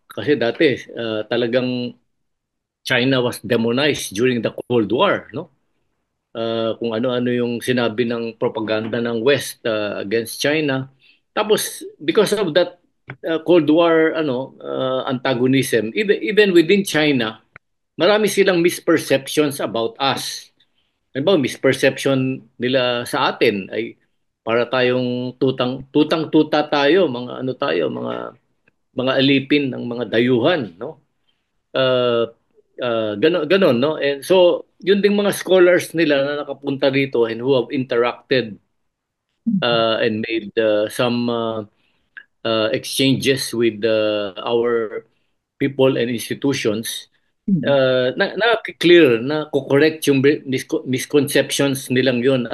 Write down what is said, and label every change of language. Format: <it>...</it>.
<tl>Kasi dati talagang</tl> <en>China was demonized during the Cold War, no?</en> <tl>Kung ano-ano yung sinabi ng propaganda ng West against China.</tl> <en>Tapos because of that Cold War antagonism, even within China,</en> <tl>marami silang</tl> <en>misperceptions about us.</en> <tl>Ano ba misperception nila sa atin ay para tayong tutang-tuta tayo, mga ano tayo, mga alipin ng mga dayuhan, no? Uh, ganon, no?</tl> <en>And so, yun ding mga scholars nila na nakapunta dito and who have interacted and made some exchanges with our people and institutions,</en> <tl>na-clear, na correct yung misconceptions nilang yun.</tl>